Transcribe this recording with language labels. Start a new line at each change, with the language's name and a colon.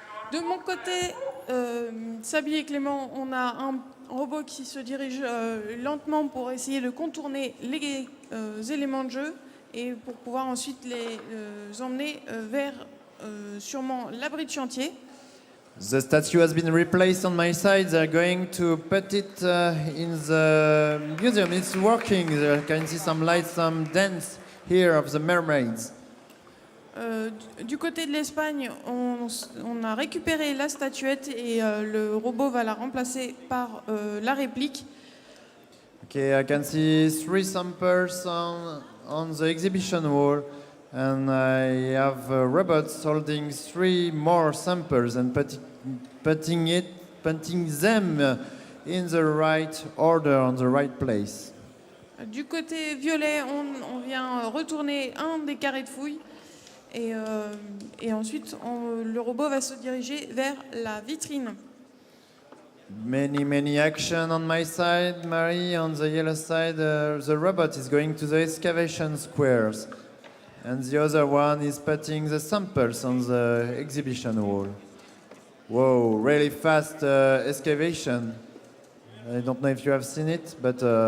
French: De mon côté, Sabi et Clément, on a un robot qui se dirige lentement pour essayer de contourner les éléments de jeu et pour pouvoir ensuite les emmener vers sûrement l'abri de chantier.
English: The statue has been replaced on my side. They're going to put it in the museum. It's working. You can see some lights, some dance here of the mermaids.
French: Du côté de l'Espagne, on a récupéré la statuette et le robot va la remplacer par la réplique.
English: Okay, I can see 3 samples on the exhibition wall, and I have robots holding 3 more samples and putting them in the right order, on the right place.
French: Du côté violet, on vient retourner un des carrés de fouille et ensuite le robot va se diriger vers la vitrine.
English: Many action on my side, Marie. On the yellow side, the robot is going to the excavation squares, and the other one is putting the samples on the exhibition wall. Whoa, really fast excavation. I don't know if you have seen it, but